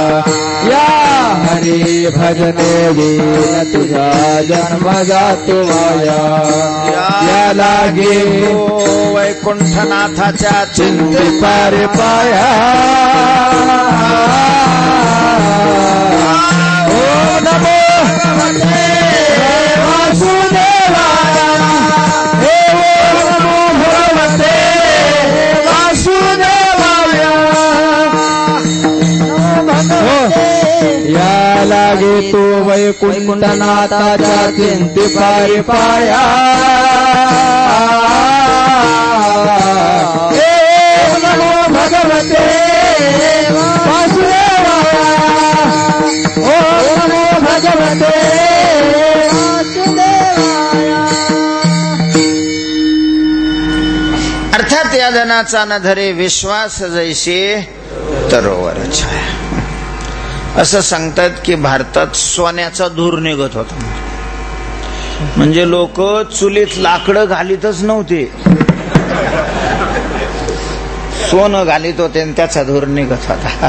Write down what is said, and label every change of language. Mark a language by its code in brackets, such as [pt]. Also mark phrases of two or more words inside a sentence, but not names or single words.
[mr] या हरी भजने विना तुझा जन्म जातो वाया. या लागे वैकुंठनाथाच्या चिंते पार पाया. [sa] ओ नमो भगवते वासुदेवाय. हे ओ नमो भगवते वासुदेवाय. [mr] या लागे तो वैकुंठनाथाच्या चिंते पार पाया. [sa] भगवते वासुदेवाय. ओ नमो भगवते वासुदेवाय. [mr] अर्थात या धनाचा न धरे विश्वास जैसे तरोवर छाया. असं सांगतात की भारतात सोन्याचा धूर निघत होता. म्हणजे लोक चुलीत लाकडं घालीतच नव्हते, सोनं घालीत होते आणि त्याचा धूर निघत होता.